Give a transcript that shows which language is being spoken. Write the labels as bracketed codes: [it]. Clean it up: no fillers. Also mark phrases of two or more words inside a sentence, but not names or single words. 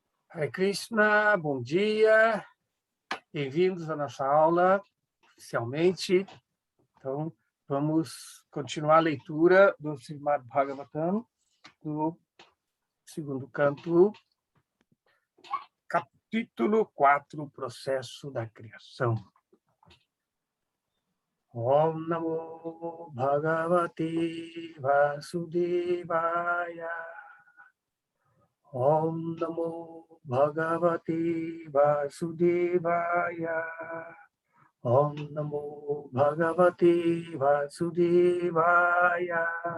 [sa] Hare Krishna, [pt] bom dia, bem-vindos à nossa aula, oficialmente. Então, vamos continuar a leitura do Srimad Bhagavatam, do segundo canto, capítulo 4, Processo da Criação. [sa] Om Namo Bhagavate Vasudevaya. Om Namo Bhagavate Vasudevaya. Om Namo Bhagavate Vasudevaya.